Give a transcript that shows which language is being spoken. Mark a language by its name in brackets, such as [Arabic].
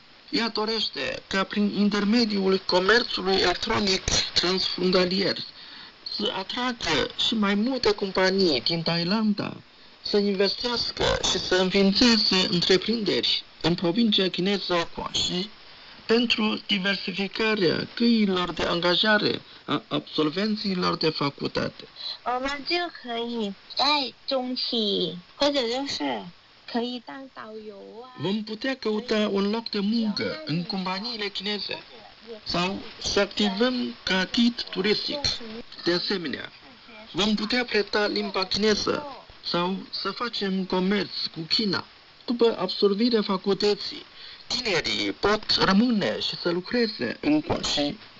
[Romanian] Ea dorește ca prin intermediul comerțului electronic transfrontalier să atragă și mai multe companii din Thailanda să investească și să înființeze întreprinderi în provincia chineză Guangxi pentru diversificarea căilor de angajare a absolvenților de facultate. [Chinese] 我们就可以在中期，或者就是可以当导游啊。 [Romanian] Vom putea căuta un loc de muncă în companiile chineze sau să activăm ca ghid turistic. De asemenea, vom putea preta limba chineză sau să facem comerț cu China. După absolvirea facultății, tinerii pot rămâne și să lucreze în Guangxi.